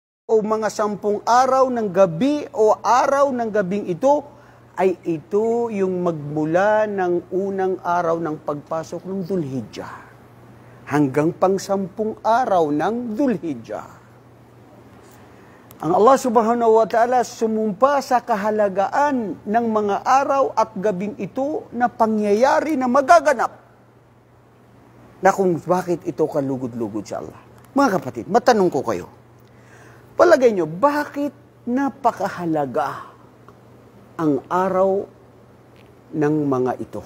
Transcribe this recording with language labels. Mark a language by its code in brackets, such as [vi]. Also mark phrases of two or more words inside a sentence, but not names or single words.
[tl] o mga 10 araw ng gabi o araw ng gabing ito, ay ito yung magmula ng unang araw ng pagpasok ng Dhul-Hijjah hanggang pang 10 araw ng Dhul-Hijjah. Ang Allah [ar] سبحانه وتعالى [tl] sumumpa sa kahalagaan ng mga araw at gabing ito na pangyayari na magaganap na kung bakit ito kalugod-lugod sa Allah. Mga kapatid, matanong ko kayo, palagay nyo, bakit napakahalaga ang araw ng mga ito?